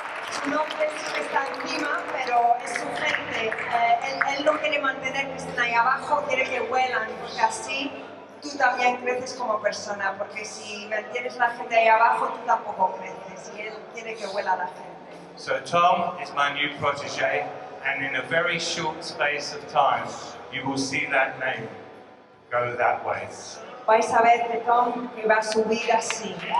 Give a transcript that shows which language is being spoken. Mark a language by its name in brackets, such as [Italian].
[Spanish] Su nombre sí está encima, pero es su gente. Él no quiere mantener que estén ahí abajo, quiere que huelan, porque así tú también creces como persona, porque si mantienes la gente ahí abajo, tú tampoco creces, y él quiere que huela la gente. [English] So Tom is my new protege, and in a very short space of time, you will see that name go that way. [Spanish] Vais a ver que Tom que va a subir así.